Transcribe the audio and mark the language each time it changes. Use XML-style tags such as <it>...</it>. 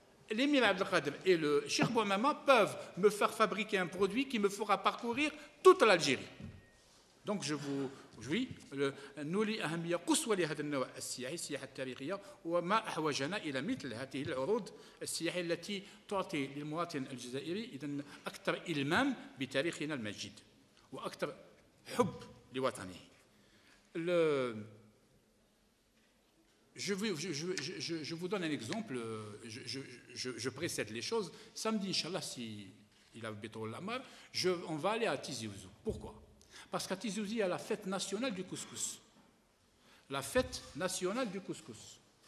<fr>L'émir Abdelkader et le Cheikh Bouamama peuvent me faire fabriquer un produit qui me fera parcourir toute l'Algérie. Donc je vous</fr> <ar>نولي أهمية قصوى لهذا النوع السياحي السياحة التاريخية وما أحوجنا إلى مثل هذه العروض السياحية التي تعطي للمواطن الجزائري إذن أكثر إلمام بتاريخنا المجيد وأكثر حب لوطنه.</ar> <fr>Je vous donne un exemple, je précède les choses. Samedi, Inch'Allah, si il a béton l'amar, on va aller à Tizi Ouzou. Pourquoi? Parce qu'à Tizi Ouzou, il y a la fête nationale du couscous. La fête nationale du couscous.</fr>